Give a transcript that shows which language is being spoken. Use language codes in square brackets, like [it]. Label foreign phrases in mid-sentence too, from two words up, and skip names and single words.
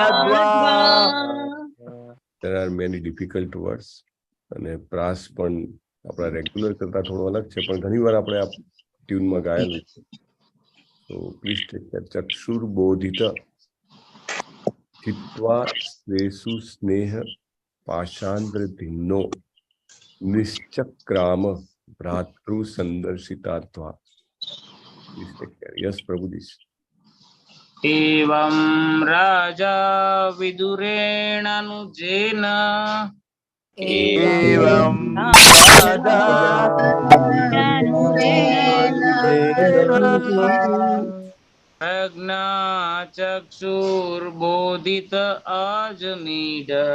[en] There are many difficult words. [gu] અને પ્રાસ પણ આપણા રેગ્યુલર કરતા થોડો અલગ છે, પણ ઘણીવાર આપણે આ ટ્યુનમાં ગાયેલું છે. [en] તો please take care. [sa] ચક્ષુર્બોધિત ચિત્વા સ્વેષુ સ્નેહ પાશાંદ્રધિન્નો નિશ્ચક્રામ ભ્રાતૃ સંદર્શિતાત્વા. [en] Please take care. Yes પ્રભુજી. [sa] एवं राजा विदुरेणानुजेन एवं राजा प्रज्ञाचक्षुर्बोधित आजमीढ